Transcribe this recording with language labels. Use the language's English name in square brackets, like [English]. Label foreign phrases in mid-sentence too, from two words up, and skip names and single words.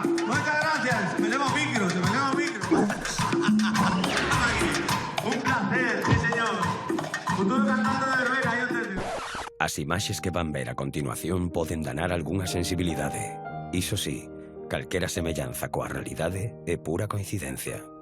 [Spanish] Muchas gracias. Me llevo micro. Un placer, sí señor. Futuro cantante de verbena, yo te digo. [Galician] As imaxes que van ver a continuación poden danar algunha sensibilidade. Iso sí, calquera semellanza coa realidade é pura coincidencia.